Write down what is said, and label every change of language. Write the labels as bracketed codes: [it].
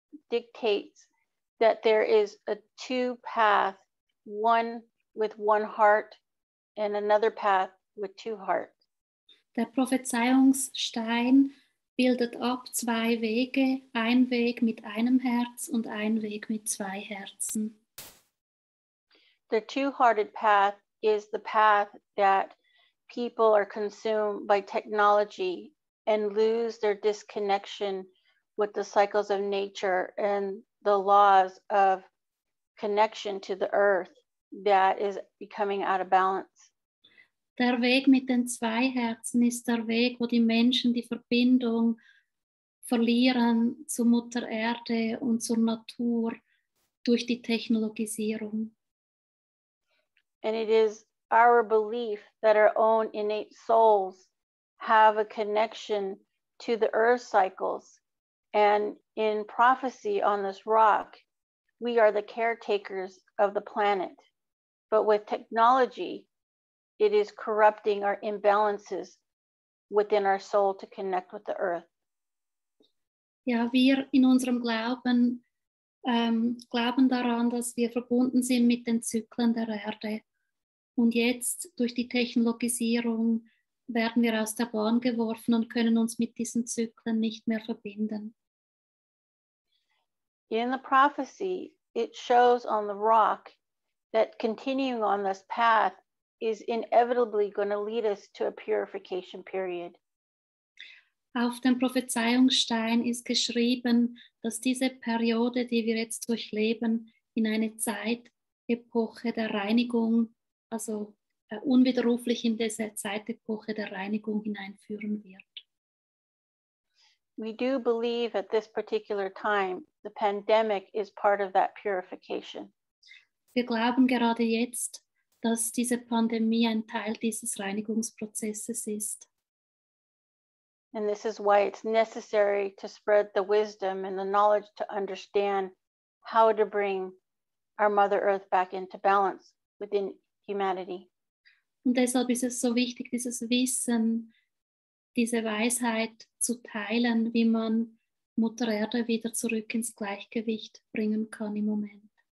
[en] dictates that there is a two path, one with one heart and another path with two hearts. [de] Der Prophezeiungsstein bildet ab zwei Wege, ein Weg mit einem Herz und ein Weg mit zwei Herzen. [en] The two-hearted path is the path that people are consumed by technology and lose their disconnection with the cycles of nature and the laws of connection to the earth that is becoming out of balance. [de] Der Weg mit den zwei Herzen ist der Weg, wo die Menschen die Verbindung verlieren zu Mutter Erde und zur Natur durch die Technologisierung. [en] And it is our belief that our own innate souls have a connection to the earth cycles. And in prophecy on this rock, we are the caretakers of the planet. But with technology, it is corrupting our imbalances within our soul to connect with the earth. [de] Ja, wir in unserem Glauben glauben daran, dass wir verbunden sind mit den Zyklen der Erde. Und jetzt durch die Technologisierung werden wir aus der Bahn geworfen und können uns mit diesen Zyklen nicht mehr verbinden. [en] In the prophecy, it shows on the rock that continuing on this path is inevitably going to lead us to a purification period. [de] Auf dem Prophezeiungsstein ist geschrieben, dass diese Periode, die wir jetzt durchleben, in eine Zeitepoche der Reinigung, also unwiderruflich in diese Zeitepoche der Reinigung hineinführen wird. [en] We do believe at this particular time, the pandemic is part of that purification. [de] Wir glauben gerade jetzt, dass diese Pandemie ein Teil dieses Reinigungsprozesses ist. [en] And this is why it's necessary to spread the wisdom and the knowledge to understand how to bring our Mother Earth back into balance within humanity. [de] Und deshalb ist es so wichtig, dieses Wissen, diese Weisheit zu teilen, wie man Mutter Erde wieder zurück ins Gleichgewicht bringen kann im Moment.